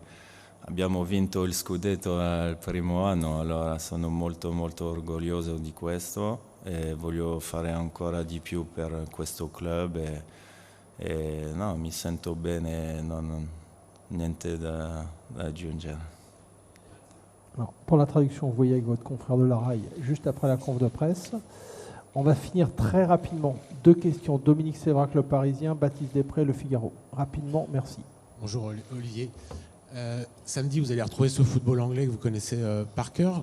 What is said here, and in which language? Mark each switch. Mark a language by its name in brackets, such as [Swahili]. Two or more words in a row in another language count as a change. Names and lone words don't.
[Italian] Abbiamo vinto il scudetto al primo anno, allora sono molto molto orgoglioso di questo e voglio fare ancora di più per questo club e no, mi sento bene, niente da aggiungere. [French] Alors, pour la traduction, vous voyez avec votre confrère de la RAI, juste après la conf de presse. On va finir très rapidement. 2 questions. Dominique Sévrac, Le Parisien, Baptiste Després, Le Figaro. Rapidement, merci. Bonjour Olivier. Samedi, vous allez retrouver ce football anglais que vous connaissez par cœur.